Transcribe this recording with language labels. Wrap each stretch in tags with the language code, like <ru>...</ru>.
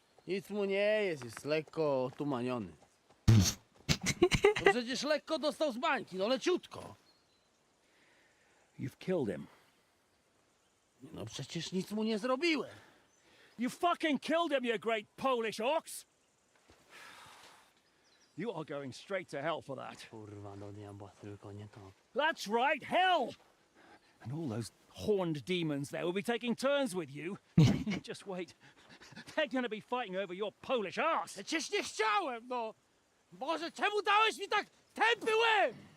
<pl>Nic mu nie jest, jest lekko otumaniony. No przecież lekko dostał z bańki, no leciutko.</pl> <en>You've killed him.</en> <pl>No przecież nic mu nie zrobiłem.</pl> <en>You fucking killed him, you great Polish ox! You are going straight to hell for that.</en> <pl>Kurwa, do diabła, tylko nie to.</pl> <en>That's right, hell! And all those horned demons there will be taking turns with you. Just wait. They're gonna be fighting over your Polish ass.</en> <pl>Przecież nie chciałem, no! Boże, czemu dałeś mi tak tępy łeb?</pl>